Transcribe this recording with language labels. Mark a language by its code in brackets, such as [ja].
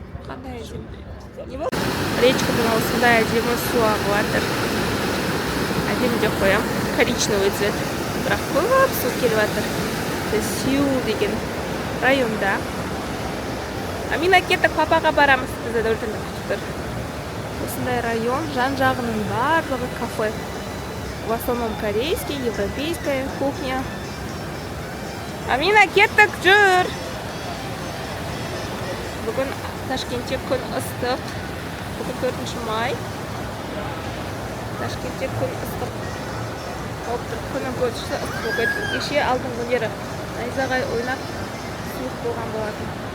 [kk] Қандай әдемі. Речкадан осындай әдемі су ағып жатыр. Әдемі деп қоям. [ru] Коричневый цвет. [kk] Бірақ көп су келіп жатыр. Сеул деген районда. Амина, кеттік, папаға барамыз. Бізді дәулетінде күтіп тұр. Осындай район, жан-жағының барлығы кафе. [ru] В основном корейский, европейская кухня. [kk] Амина, кеттік, жүр! Бүгін Ташкентте күн ыстық. Бүгін 4 май. Ташкентте күн ыстық. Күннің көтіші ыстық болып. Кеше алдың күндері найзағай ойнап суық болған болатын.